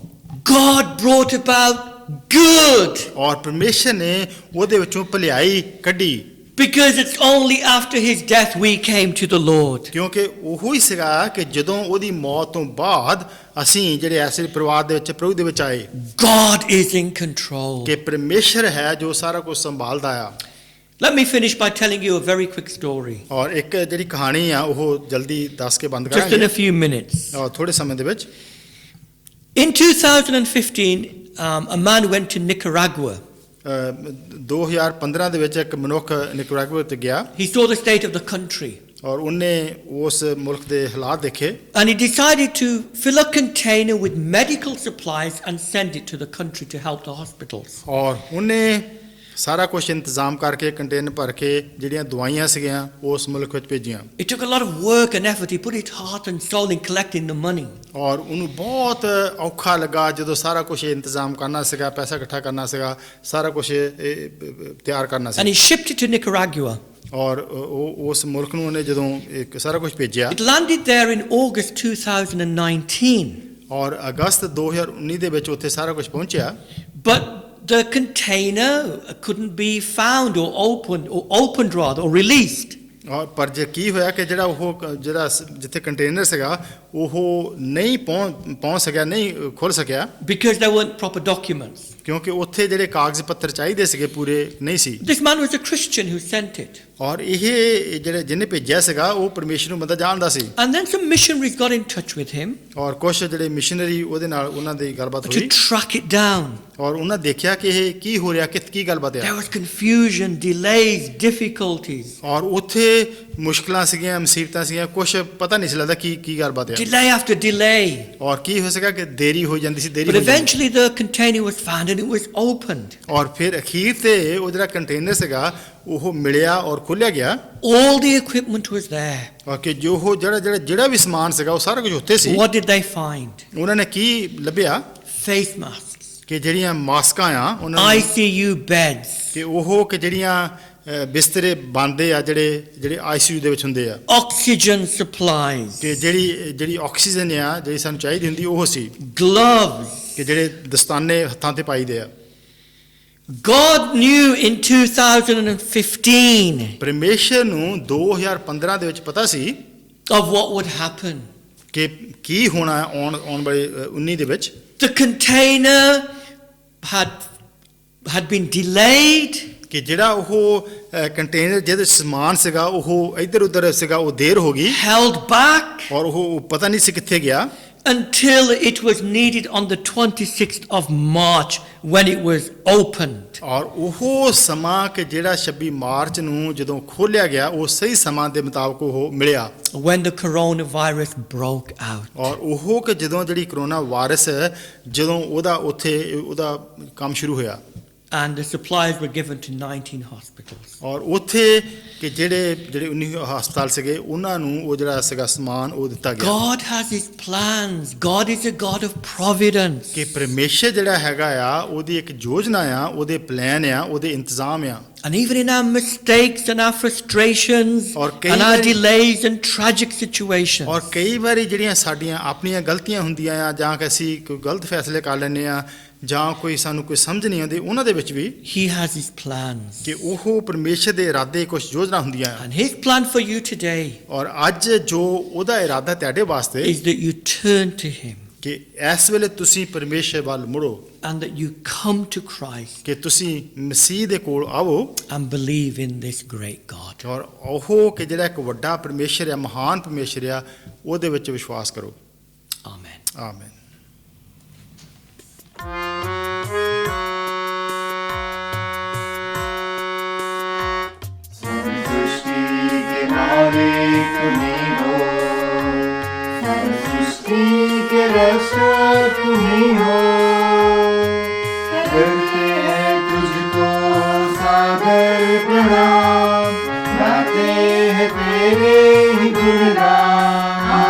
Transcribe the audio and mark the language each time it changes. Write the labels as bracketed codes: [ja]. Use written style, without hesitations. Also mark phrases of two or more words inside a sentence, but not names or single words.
[en] God brought about good. [pa] ਔਰ ਪਰਮੇਸ਼ਰ ਨੇ ਉਹਦੇ ਵਿੱਚੋਂ ਭਲਾਈ ਕੱਢੀ। [en] Because it's only after his death we came to the Lord. [pa] ਕਿਉਂਕਿ ਉਹੋ ਹੀ ਸੀਗਾ ਕਿ ਜਦੋਂ ਉਹਦੀ ਮੌਤ ਤੋਂ ਬਾਅਦ ਅਸੀਂ ਜਿਹੜੇ ਐਸੇ ਪਰਿਵਾਰ ਦੇ ਵਿੱਚ ਪ੍ਰਭੂ ਦੇ ਵਿੱਚ ਆਏ [en] God is in control. [pa] ਕਿ ਪਰਮੇਸ਼ਰ ਹੈ ਜੋ ਸਾਰਾ ਕੁਝ ਸੰਭਾਲਦਾ ਆ। [en] Let me finish by telling you a very quick story. [pa] ਔਰ ਇੱਕ ਜਿਹੜੀ ਕਹਾਣੀ ਆ ਉਹ ਜਲਦੀ ਦੱਸ ਕੇ ਬੰਦ [en] Just in [pa] ਕਰਾਂਗੇ [en] a few minutes. [pa] ਔਰ ਥੋੜੇ ਸਮੇਂ ਦੇ ਵਿੱਚ। [en] In 2015, a man went to Nicaragua. [pa] 2015 ਦੇ ਵਿੱਚ ਇੱਕ ਮਨੁੱਖ ਨਿਕਰਾਗੁਆ ਤੇ ਗਿਆ [en] He saw the state of the country. [pa] ਔਰ ਉਹਨੇ ਉਸ ਮੁਲਕ ਦੇ ਹਾਲਾਤ ਦੇਖੇ [en] And he decided to fill a container with medical supplies and send it to the country to help the hospitals. [pa] ਔਰ ਉਹਨੇ ਸਾਰਾ ਕੁਝ ਇੰਤਜ਼ਾਮ ਕਰਕੇ ਕੰਟੇਨਰ ਭਰ ਕੇ ਜਿਹੜੀਆਂ ਦਵਾਈਆਂ ਸੀਗੀਆਂ ਉਸ ਮੁਲਕ ਵਿੱਚ ਭੇਜੀਆਂ। [en] It took a lot of work and effort. He put his heart and soul in collecting the money. [pa] ਔਰ ਉਹਨੂੰ ਬਹੁਤ ਔਖਾ ਲੱਗਾ ਜਦੋਂ ਸਾਰਾ ਕੁਝ ਇੰਤਜ਼ਾਮ ਕਰਨਾ ਸੀਗਾ, ਪੈਸਾ ਇਕੱਠਾ ਕਰਨਾ ਸੀਗਾ, ਸਾਰਾ ਕੁਝ ਤਿਆਰ ਕਰਨਾ [en] And he [pa] ਸੀ। [en] shipped it to Nicaragua. [pa] ਔਰ ਉਹ ਉਸ ਮੁਲਕ ਨੂੰ ਉਹਨੇ ਜਦੋਂ ਸਾਰਾ ਕੁਝ ਭੇਜਿਆ [en] It landed there in August 2019. [pa] ਔਰ ਅਗਸਤ 2019 ਦੇ ਵਿੱਚ ਉੱਥੇ ਸਾਰਾ ਕੁਝ ਪਹੁੰਚਿਆ। [en] But the container couldn't be found or opened rather, or released. [pa] ਔਰ ਪਰ ਜੇ ਕੀ ਹੋਇਆ ਕਿ ਜਿਹੜਾ ਜਿੱਥੇ ਕੰਟੇਨਰ ਸੀਗਾ ਉਹ ਨਹੀਂ ਪਹੁੰਚ ਸਕਿਆ, ਨਹੀਂ ਖੁੱਲ ਸਕਿਆ [en] Because there weren't proper documents. [pa] ਕਿਉਂਕਿ ਉੱਥੇ ਜਿਹੜੇ ਕਾਗਜ਼ ਪੱਤਰ ਚਾਹੀਦੇ ਸੀਗੇ ਪੂਰੇ ਨਹੀਂ ਸੀ। [en] This man was a Christian who sent it. [pa] ਔਰ ਇਹ ਜਿਹੜੇ ਜਿਹਨੇ ਭੇਜਿਆ ਸੀਗਾ ਉਹ ਪਰਮੇਸ਼ਰ ਨੂੰ ਬੰਦਾ ਜਾਣਦਾ ਸੀ। [en] And then some missionaries got in touch with him [pa] ਔਰ ਕੁਝ ਜਿਹੜੇ ਮਿਸ਼ਨਰੀ ਉਹਦੇ ਨਾਲ ਉਹਨਾਂ ਦੀ ਗੱਲਬਾਤ [en] to [pa] ਹੋਈ [en] track it down. [pa] ਔਰ ਉਹਨਾਂ ਦੇਖਿਆ ਕਿ ਇਹ ਕੀ ਹੋ ਰਿਹਾ, ਕੀ ਗੱਲਬਾਤ [en] There [pa] ਹੈ। [en] was confusion, delays, difficulties. [pa] ਔਰ ਉੱਥੇ ਮੁਸ਼ਕਲਾਂ ਸੀਗੀਆਂ ਮੁਸੀਬਤਾਂ ਸੀਗੀਆਂ ਕੁਝ ਪਤਾ ਨਹੀਂ ਸੀ ਲੱਗਦਾ ਕੀ ਗੱਲਬਾਤ ਹੈ [en] Delay after delay. [pa] ਔਰ ਕੀ ਹੋ ਸਕਿਆ ਕਿ ਦੇਰੀ ਹੋ ਜਾਂਦੀ ਸੀ ਦੇਰੀ [en] But [pa] ਹੋ ਜਾਂਦੀ [en] eventually the container was found and it was opened. [pa] ਔਰ ਫਿਰ ਅਖੀਰ ਤੇ ਉਹ ਜਿਹੜਾ ਕੰਟੇਨਰ ਸੀਗਾ ਉਹ ਮਿਲਿਆ ਔਰ ਖੋਲ੍ਹਿਆ ਗਿਆ [en] All the equipment was there. [pa] ਔਰ ਕਿ ਜੋ ਉਹ ਜਿਹੜਾ ਵੀ ਸਮਾਨ ਸੀਗਾ ਉਹ ਸਾਰਾ ਕੁਝ ਉੱਥੇ ਸੀ [en] What did they find? [pa] ਉਹਨਾਂ ਨੇ ਕੀ ਲੱਭਿਆ [en] Face masks, [pa] ਕਿ ਜਿਹੜੀਆਂ ਮਾਸਕਾਂ ਆ ਉਹਨਾਂ ਨੂੰ [en] ICU beds, [pa] ਕਿ ਉਹ ਕਿ ਜਿਹੜੀਆਂ ਬਿਸਤਰੇ ਬਣਦੇ ਆ ਜਿਹੜੇ ਆਈਸੀਯੂ ਦੇ ਵਿੱਚ ਹੁੰਦੇ ਆ [en] oxygen supplies, [pa] ਕਿ ਜਿਹੜੀ ਆਕਸੀਜਨ ਆ ਜਿਹੜੀ ਸਾਨੂੰ ਚਾਹੀਦੀ ਹੁੰਦੀ ਉਹ ਸੀ [en] gloves. [pa] ਕਿ ਜਿਹੜੇ ਦਸਤਾਨੇ ਹੱਥਾਂ ਤੇ ਪਾਈਦੇ ਆ [en] God knew in 2015 [pa] ਪਰਮੇਸ਼ਰ ਨੂੰ 2015 ਦੇ ਵਿੱਚ ਪਤਾ ਸੀ [en] of what would happen. [pa] ਕਿ ਕੀ ਹੋਣਾ ਹੈ ਆਉਣ ਵਾਲੇ 19 ਦੇ ਵਿੱਚ [en] The container had been delayed. [pa] ਕਿ ਜਿਹੜਾ ਉਹ ਕੰਟੇਨਰ ਜਿਹਦੇ ਸਮਾਨ ਸੀਗਾ ਉਹ ਇੱਧਰ ਉੱਧਰ ਸੀਗਾ ਉਹ ਦੇਰ ਹੋ ਗਈ [en] Held back [pa] ਔਰ ਉਹ ਪਤਾ ਨਹੀਂ ਸੀ ਕਿੱਥੇ ਗਿਆ [en] until it was needed on the 26th of March when it was opened. [pa] ਔਰ ਉਹ ਸਮਾਂ ਕਿ ਜਿਹੜਾ 26 ਮਾਰਚ ਨੂੰ ਜਦੋਂ ਖੋਲ੍ਹਿਆ ਗਿਆ ਉਹ ਸਹੀ ਸਮਾਂ ਦੇ ਮੁਤਾਬਕ ਉਹ ਮਿਲਿਆ [en] When the coronavirus broke out. [pa] ਔਰ ਉਹ ਕਿ ਜਦੋਂ ਜਿਹੜੀ ਕਰੋਨਾ ਵਾਇਰਸ ਜਦੋਂ ਉਹਦਾ ਕੰਮ ਸ਼ੁਰੂ ਹੋਇਆ [en] And the supplies were given to 19 hospitals. [pa] ਔਰ ਉੱਥੇ ਕਿ ਜਿਹੜੇ 19 ਹਸਪਤਾਲ ਸੀਗੇ ਉਹਨਾਂ ਨੂੰ ਉਹ ਜਿਹੜਾ ਸੀਗਾ ਸਮਾਨ ਉਹ ਦਿੱਤਾ ਗਿਆ [en] God has his plans. God is a God of providence. [pa] ਕਿ ਪਰਮੇਸ਼ਰ ਜਿਹੜਾ ਹੈਗਾ ਆ ਉਹਦੀ ਇੱਕ ਯੋਜਨਾ ਆ ਉਹਦੇ ਪਲਾਨ ਆ ਉਹਦੇ ਇੰਤਜ਼ਾਮ ਆ [en] And even in our mistakes and our frustrations and our delays and tragic situations. [pa] ਔਰ ਕਈ ਵਾਰੀ ਜਿਹੜੀਆਂ ਸਾਡੀਆਂ ਆਪਣੀਆਂ ਗਲਤੀਆਂ ਹੁੰਦੀਆਂ ਆ ਜਾਂ ਕਿ ਅਸੀਂ ਕੋਈ ਗਲਤ ਫੈਸਲੇ ਕਰ ਲੈਂਦੇ ਆ ਜਾਂ ਕੋਈ ਸਾਨੂੰ ਕੋਈ ਸਮਝ ਨਹੀਂ ਆਉਂਦੀ ਉਹਨਾਂ ਦੇ ਵਿੱਚ ਵੀ [en] He has his plans. [pa] ਕਿ ਉਹ ਪਰਮੇਸ਼ਰ ਦੇ ਇਰਾਦੇ ਕੁਝ ਯੋਜਨਾ ਹੁੰਦੀਆਂ ਆ [en] And his plan for you today [pa] ਔਰ ਅੱਜ ਜੋ ਉਹਦਾ ਇਰਾਦਾ ਤੁਹਾਡੇ ਵਾਸਤੇ [en] is that you turn to him [pa] ਕਿ ਇਸ ਵੇਲੇ ਤੁਸੀਂ ਪਰਮੇਸ਼ਰ ਵੱਲ ਮੁੜੋ [en] and that you come to Christ [pa] ਕਿ ਤੁਸੀਂ ਮਸੀਹ ਦੇ ਕੋਲ ਆਵੋ [en] and believe in this great God. [pa] ਔਰ ਉਹ ਕਿ ਜਿਹੜਾ ਇੱਕ ਵੱਡਾ ਪਰਮੇਸ਼ਰ ਆ ਮਹਾਨ ਪਰਮੇਸ਼ਰ ਆ ਉਹਦੇ ਵਿੱਚ ਵਿਸ਼ਵਾਸ ਕਰੋ [en] Amen. [pa] ਆਮੀਨ [hi] के रक्षा तुम्ही हो करते हैं तुझको सादर प्रणाम गाते हैं तेरे ही गुणगान